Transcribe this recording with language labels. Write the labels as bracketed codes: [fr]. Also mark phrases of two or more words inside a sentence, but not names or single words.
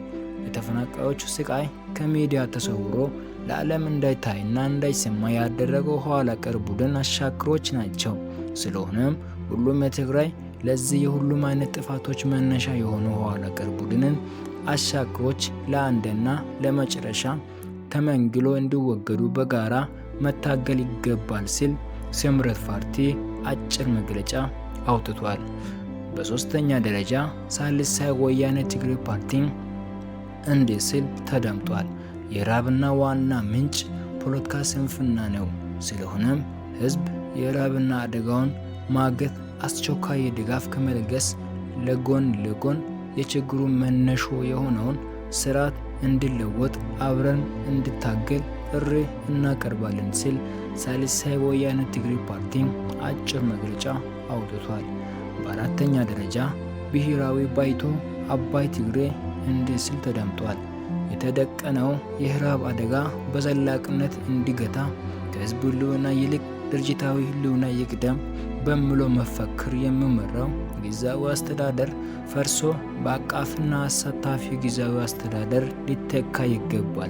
[am] የተፈናቃዮቹ ስቃይ ከሚዲያ ተሰውሮ ለዓለም እንዳይታይና እንዳይሰማ ያደረገው ኋላ ቀር ቡድን አሻክሮች ናቸው። ስለሆነም ሁሉም የትግራይ ለዚህ የሁሉም አይነት ጥፋቶች መነሻ የሆነው ኋላ ቀር ቡድንን አሻክሮች ለአንድና ለመጨረሻ ተመንግሎ እንዲወገዱ በጋራ መታገል ይገባል ሲል ስምረት ፓርቲ አጭር መግለጫ አውጥቷል። በሶስተኛ ደረጃ ሳልሳይ ወያነ ትግራይ ፓርቲ እንዲህ ሲል ተደምጧል። የረሃብና ዋና ምንጭ ፖለቲካ ስንፍና ነው። ስለሆነም ህዝብ የረሃብና አደጋውን ማገት አስቸኳይ ድጋፍ ከመለገስ ለጎን ለጎን የችግሩ መነሾ የሆነውን ስርዓት እንዲለወጥ አብረን እንድታገል ጥሪ እናቀርባለን ሲል ሳልሳይ ወያነ ትግራይ ፓርቲ አጭር መግለጫ አውጥቷል። በአራተኛ ደረጃ ብሔራዊ ባይቶ አባይ ትግራይ እንዲህ ሲል ተደምጧል። የተደቀነው የረሃብ አደጋ በዘላቂነት እንዲገታ ከህዝብ ህልውና ይልቅ ድርጅታዊ ህልውና ይቅደም በሚለው መፈክር የሚመራው ጊዜያዊ አስተዳደር ፈርሶ በአቃፊና አሳታፊ ጊዜያዊ አስተዳደር ሊተካ ይገባል